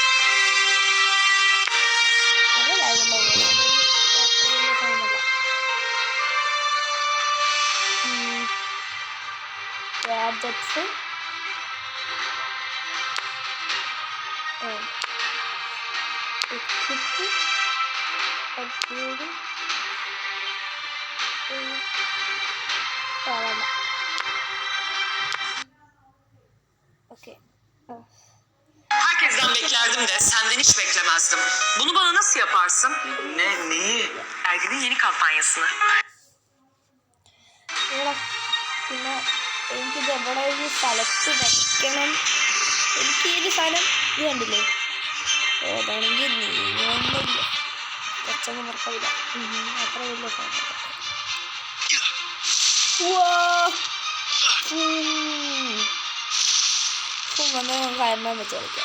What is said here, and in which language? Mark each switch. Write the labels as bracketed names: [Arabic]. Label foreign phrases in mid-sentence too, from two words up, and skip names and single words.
[English] Gadgets equip upgrade okay. [Turkish] Herkesten beklerdim de senden hiç beklemezdim. Bunu bana nasıl yaparsın? Neyi? Ergin'in yeni kampanyasını. [Malayalam] പിന്നെ എനിക്കിത് എവിടെ ഒരു സ്ഥലത്ത് വെക്കണം. എനിക്ക് ഈ ഒരു സാധനം ഇത് കണ്ടില്ലേ, അതാണെങ്കിൽ നീങ്ങുന്നില്ല, കുറച്ചൊന്നും വർക്കാവില്ല. അത്ര വലിയ സാധനം. വന്ന് നമുക്ക് അയൺമാൻ വെച്ച് കളിക്കാം.